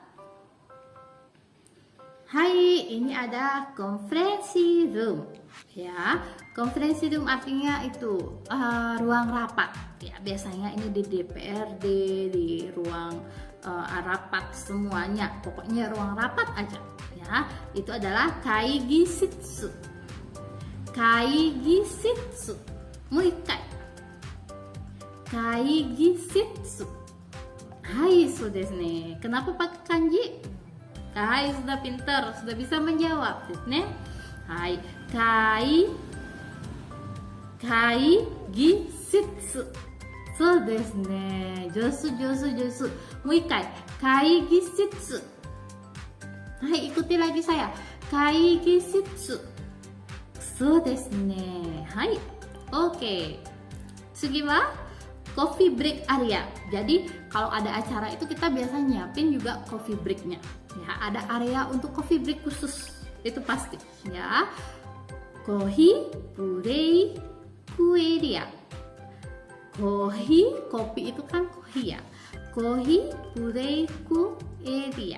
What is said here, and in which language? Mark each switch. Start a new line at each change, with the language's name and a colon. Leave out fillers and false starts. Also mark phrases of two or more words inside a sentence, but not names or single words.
Indonesian: Hai, ini ada konferensi room. Ya, konferensi room artinya itu ruang rapat. Ya, biasanya ini di DPRD, di ruang rapat semuanya, pokoknya ruang rapat aja ya. Itu adalah kaigishitsu. Kaigishitsu.
Japanese: もう一回。会議室. はい、そうですね.
Indonesian: Kenapa pakai kanji? Hai, sudah pintar, sudah bisa menjawab
Japanese: ですね. はい、会議室. そうですね。上手上手上手。もう一回。会議室。はい、
Indonesian: ikuti lagi saya。
Japanese: 会議室。そうですね。はい。OK。次は
English: coffee break area.
Indonesian: Jadi kalau ada acara itu kita biasa nyiapin juga coffee breaknya. Ya, ada area untuk coffee break khusus. Itu pasti. Ya. Coffee break area. Kopi itu kan kohi ya.
Japanese: コーヒーブレイクエリア.